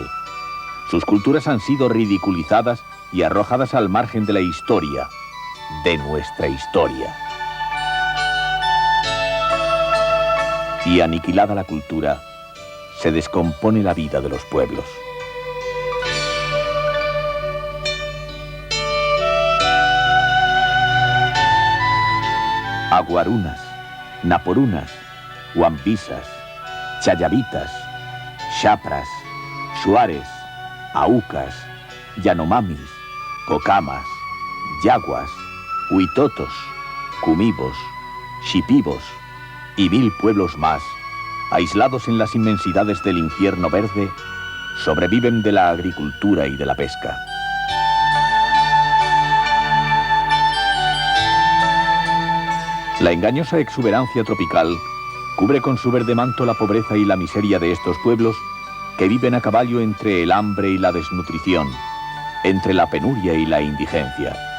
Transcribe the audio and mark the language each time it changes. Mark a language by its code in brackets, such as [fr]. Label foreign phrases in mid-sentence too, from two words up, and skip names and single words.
[es] Sus culturas han sido ridiculizadas y arrojadas al margen de la historia, de nuestra historia. Y aniquilada la cultura, se descompone la vida de los pueblos. Aguarunas, naporunas, huambisas, chayabitas, chapras, shuares, aucas, yanomamis, cocamas, yaguas, huitotos, cumibos, xipibos y 1000 pueblos más, aislados en las inmensidades del infierno verde, sobreviven de la agricultura y de la pesca. La engañosa exuberancia tropical cubre con su verde manto la pobreza y la miseria de estos pueblos que viven a caballo entre el hambre y la desnutrición, entre la penuria y la indigencia.